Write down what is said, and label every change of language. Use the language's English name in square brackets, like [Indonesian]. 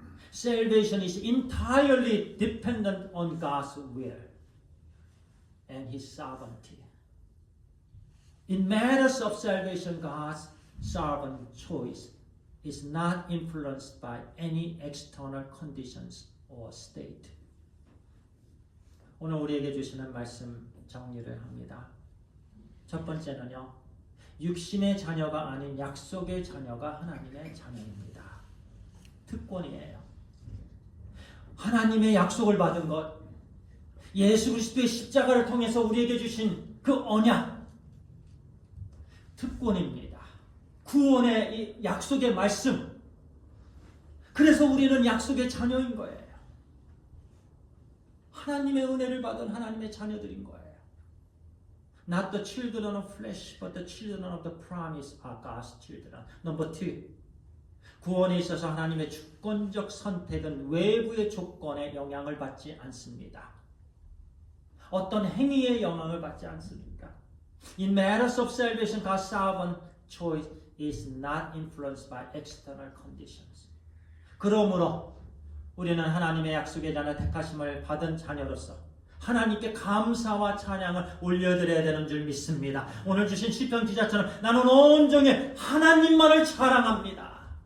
[English] Salvation is entirely dependent on God's will and His sovereignty. In matters of salvation, God's sovereign choice is not influenced by any external conditions or state. [Korean] 오늘 우리에게 주시는 말씀 정리를 합니다. 첫 번째는요, 육신의 자녀가 아닌 약속의 자녀가 하나님의 자녀입니다. 특권이에요. 하나님의 약속을 받은 것, 예수 그리스도의 십자가를 통해서 우리에게 주신 그 언약, 특권입니다. 구원의 이 약속의 말씀. 그래서 우리는 약속의 자녀인 거예요. 하나님의 은혜를 받은 하나님의 자녀들인 거예요. [English] Not the children of flesh, but the children of the promise are God's children. Number 2. [Korean] 구원에 있어서 하나님의 주권적 선택은 외부의 조건에 영향을 받지 않습니다. 어떤 행위의 영향을 받지 않습니다. [English] In matters of salvation, God's sovereign choice is not influenced by external conditions. [Korean] 그러므로 우리는 하나님의 약속의 자녀 택하심을 받은 자녀로서 하나님께 감사와 찬양을 올려드려야 되는 줄 믿습니다. 오늘 주신 시편 기자처럼 나는 온종일 하나님만을 자랑합니다.